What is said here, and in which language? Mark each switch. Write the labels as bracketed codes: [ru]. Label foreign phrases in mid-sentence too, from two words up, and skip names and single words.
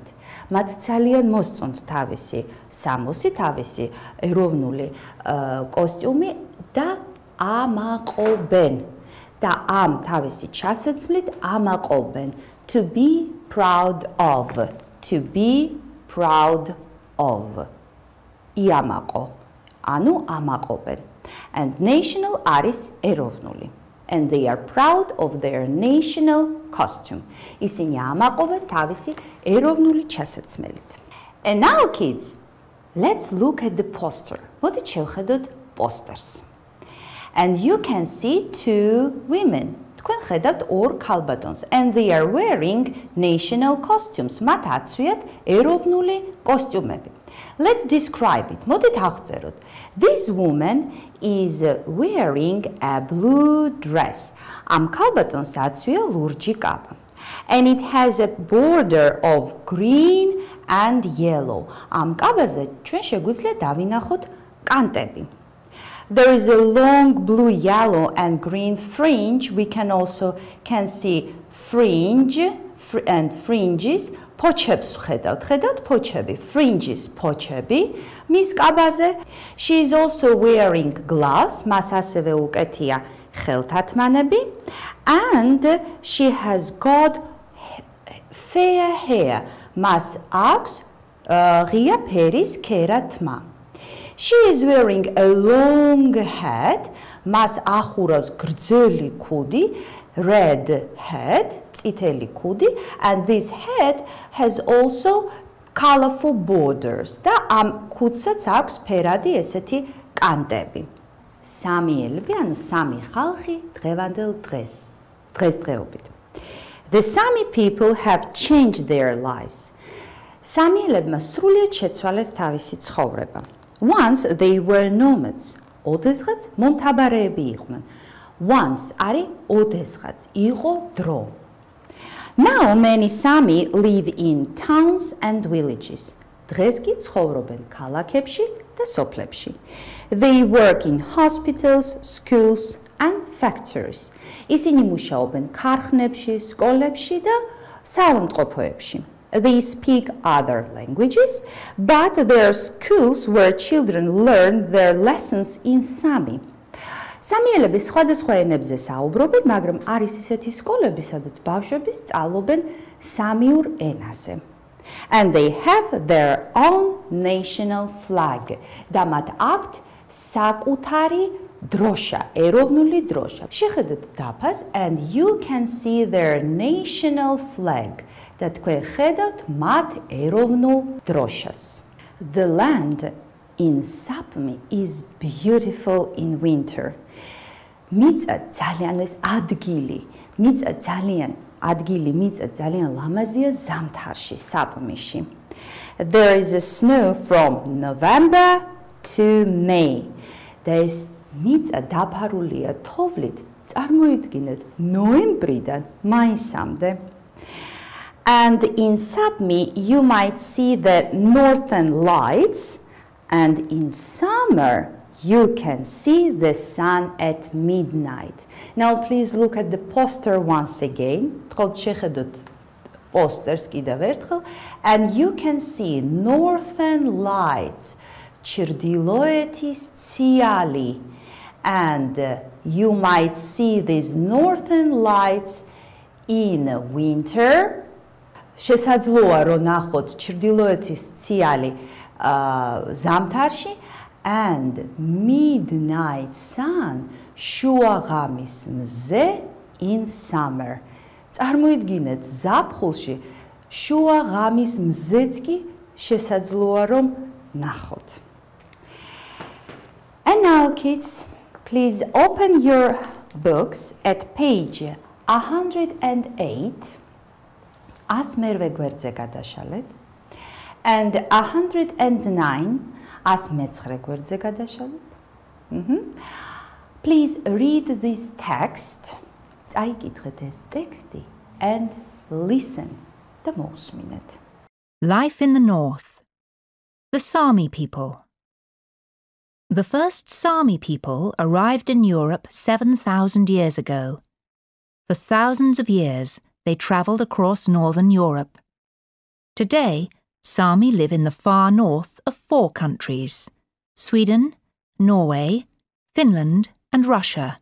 [ka] მათ ძალიან მოსწონთ თავისი სამოსი, თავისი ეროვნული კოსტიუმი და ამაყობენ. და ამ თავისი ჩასაცმლით ამაყობენ. [en] To be proud of. To be proud of. [ka] იამაყო. ანუ ამაყობენ. [en] And national [ka] არის ეროვნული. [en] And they are proud of their national costume. [ka] ისინი ამაყობენ თავისი ეროვნული ჩასაცმელით. [en] And now kids, let's look at the poster. [ka] მოდით შევხედოთ პოსტერს. [en] And you can see two women. [ka] თქვენ ხედავთ ორ ქალბატონს. [en] And they are wearing national costumes. [ka] მათ აცვიათ ეროვნული კოსტიუმები. [en] Let's describe it. [ka] მოდით აღწეროთ. [en] This woman is wearing a blue dress. [ka] ამ ქალბატონს აცვია ლურჯი კაბა. [en] And it has a border of green and yellow. [ka] ამ კაბაზე ჩვენ შეგვიძლია დავინახოთ კანტები. [en] There is a long blue, yellow and green fringe. We can also see fringe and fringes. [ka] ფოჩებს ხედავთ ფოჩები, fringes ფოჩები. მის კაბაზე. [en] She is also wearing gloves. [ka] მას ასევე უკეთია ხელთათმანები. [en] And she has got fair hair. [ka] მას აქვს ღია ფერის ქერათმა. [en] She is wearing a long hat. [ka] მას ახურავს გრძელი ქუდი, [en] red hat, [ka] წითელი ქუდი, [en] and this hat has also colorful borders. [ka] და ამ ქუდსაც აქვს ფერადი ესეთი კანტები. სამიელები, ანუ სამი ხალხი დღევანდელ დღესდღეობით. [en] The Sami people have changed their lives. [ka] სამიელებმა სრულიად შეცვალეს თავისი ცხოვრება. [en] Once they were nomads. [ka] ოდესღაც მომთაბარეები იყვნენ. Once არის ოდესღაც, იყო დრო. [en] Now many Sami live in towns and villages. [ka] დღეს კი ცხოვრობენ ქალაქებში და სოფლებში. [en] They work in hospitals, schools and factories. [ka] ისინი მუშაობენ ქარხნებში, სკოლებში და საავადმყოფოებში. [en] They speak other languages, but there are schools where children learn their lessons in Sami. [ka] სამიელები სხვადასხვა ენებზე საუბრობენ, მაგრამ არის ისეთი სკოლები, სადაც ბავშვები სწავლობენ სამიურ ენაზე. [en] And they have their own national flag. [ka] და მათ აქვთ საკუთარი დროშა, ეროვნული დროშა. შეხედოთ დაფას [en] and you can see their national flag. [ka] და თქვენ ხედავთ მათ ეროვნულ დროშას. [en] The land in Sapmi is beautiful in winter. მიწა ძალიან ეს ადგილი, მიწა ძალიან ლამაზია ზამთარში, საპმიში. There is a snow from November to May. და ეს მიწა დაფარულია თოვლით, წარმოიდგინეთ, ნოემბრიდან მაისამდე. And in Sapmi you might see the northern lights, and in summer you can see the sun at midnight. Now please look at the poster once again. And you can see northern lights. [ka] ჩრდილოეთის ციალი. [en] And you might see these northern lights in winter. [ka] შესაძლოა რომ ნახოთ ჩრდილოეთის ციალი ზამთარში [en] and midnight sun [ka] შუაღამის მზე [en] in summer. [ka] წარმოიდგინეთ ზაფხულში შუაღამის მზეც კი შესაძლოა რომ ნახოთ. [en] And now kids, please open your books at page 108. [ka] Asmerve გვერდზე გადაშალეთ and 109 109 გვერდზე გადაშალეთ. [en] Please read this text. [ka] წაიკითხეთ ეს ტექსტი [en] and listen [ka] და მოусმინეთ. [en] Life in the North. The Sami people. The first Sami people arrived in Europe 7,000 years ago. For thousands of years, they travelled across northern Europe. Today, Sami live in the far north of 4 countries: Sweden, Norway, Finland and Russia.